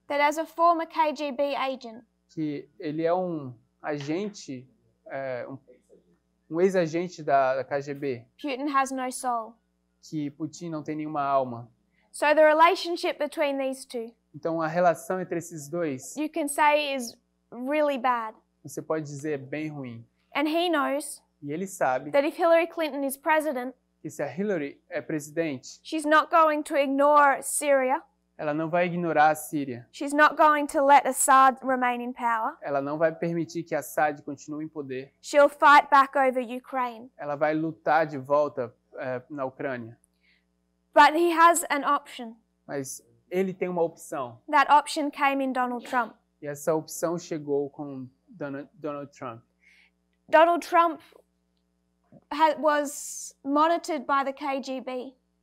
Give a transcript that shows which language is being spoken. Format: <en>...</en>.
<en>that as a former KGB agent,</en> <pt>que ele é um agente, um ex-agente da KGB,</pt> <en>Putin has no soul.</en> <pt>que Putin não tem nenhuma alma.</pt> <en>So the relationship between these two,</en> <pt>Então a relação entre esses dois,</pt> <en>you can say, is really bad.</en> <pt>você pode dizer, é bem ruim.</pt> <en>And he knows</en> <pt>E ele sabe</pt> <en>that if Hillary Clinton is president,</en> <pt>que se a Hillary é presidente,</pt> <en>she's not going to ignore Syria.</en> <pt>ela não vai ignorar a Síria.</pt> <en>She's not going to let Assad remain in power.</en> <pt>Ela não vai permitir que Assad continue em poder.</pt> <en>She'll fight back over Ukraine.</en> <pt>Ela vai lutar de volta na Ucrânia.</pt> <en>But he has an option.</en> <pt>Mas ele tem uma opção.</pt> <en>That option came in Donald Trump.</en> <pt>E essa opção chegou com Donald Trump.</pt> <en>Donald Trump was monitored by the KGB.</en>